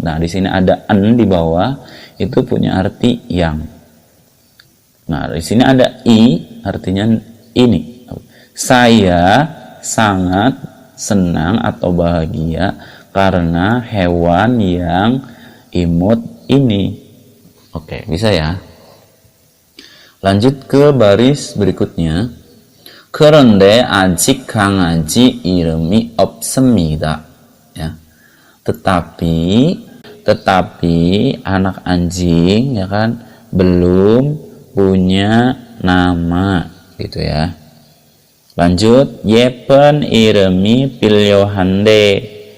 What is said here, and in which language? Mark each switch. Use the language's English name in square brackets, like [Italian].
[Indonesian] Nah, di sini ada an di bawah, itu punya arti yang. Nah, di sini ada i artinya ini. Saya sangat senang atau bahagia karena hewan yang imut ini. Oke, bisa ya. Lanjut ke baris berikutnya. [Korean] 그런데 아직 강아지 이름이 없습니다. [Indonesian] Ya. Tetapi anak anjing ya kan belum punya nama gitu ya. Lanjut, [Korean] 예쁜 이름이 필요한데.